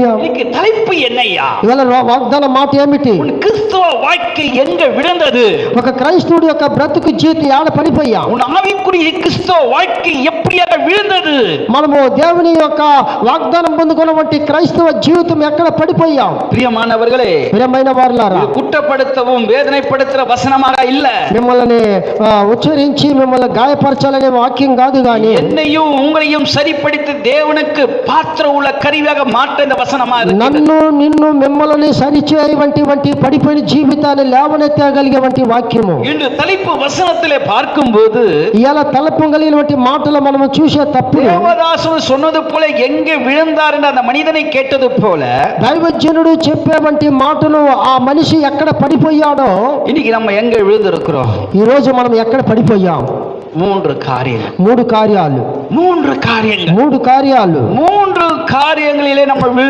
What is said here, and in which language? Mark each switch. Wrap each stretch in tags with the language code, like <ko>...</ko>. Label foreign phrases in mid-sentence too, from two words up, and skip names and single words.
<ta>இன்னைக்கு தலைப்பு என்னையா?</ta> <te>ఇవాళ వాగ్దాన మాట ఏమిటి?</te> <ta>உன் கிறிஸ்தவ வாழ்க்கை எங்க விழுந்தது?</ta> <te>ఒక క్రైస్తవుడి యొక్క బ్రతుకు జీవితం ఆడ పడిపోయాం.</te> <ta>உன் ఆవికుడి கிறிஸ்தவ வாழ்க்கை எப்படியாக விழுந்தது?</ta> <te>మనము దేవుని యొక్క వాగ్దానం పొందుకున్నటువంటి క్రైస్తవ జీవితం ఎక్కడ పడిపోయాం?</te> <ta>பிரியமானவர்களே,</ta> <te>ప్రియమైన వారలారా,</te> <ta>குற்றப்படுத்தவும் வேதனைப்படுத்துற வசனமாக இல்ல,</ta> <te>మిమ్మల్ని ఉచ్చరించి మిమ్మల్ని గాయపరచాలనే వాక్యం కాదు, కానీ</te> <ta>என்னையும் உங்களையும் சரிப்படுத்தி தேவனுக்கு பாத்திர உள்ள கருவியாக மாற்ற இந்த வசனமா இருக்கு.</ta> <te>నన్ను నిన్ను మిమ్మల్ని సరిచేయవంటి పడిపోయిన జీవితాన్ని లేవనెత్తగలిగేవంటి వాక్యము.</te> <ta>இன்று தலைப்பு வசனத்திலே பார்க்கும்போது</ta> <te>ఇలా తలపగలిగినటువంటి మాటలు మనము చూసే తప్పుడు</te> <ta>தேவதாசு சொன்னது போல எங்கே விழுந்தார் என்று அந்த மனிதனை கேட்டது போல</ta> <te>దైవజనుడు చెప్పేవంటి మాటలు ఆ మనిషి ఎక్కడ పడిపోయాడో</te> <ta>இன்னைக்கு நம்ம எங்க விழுந்திருக்கிறோம்?</ta> <te>ఈ రోజు మనం ఎక్కడ పడిపోయాం?</te> <ta>மூன்று காரியங்கள்.</ta> <te>మూడు కార్యాలు</te> <ta>மூன்று காரியங்கள்.</ta> <te>మూడు కార్యాలు</te> <ta>மூன்று காரியங்களிலே நம்ம விழுந்து</ta>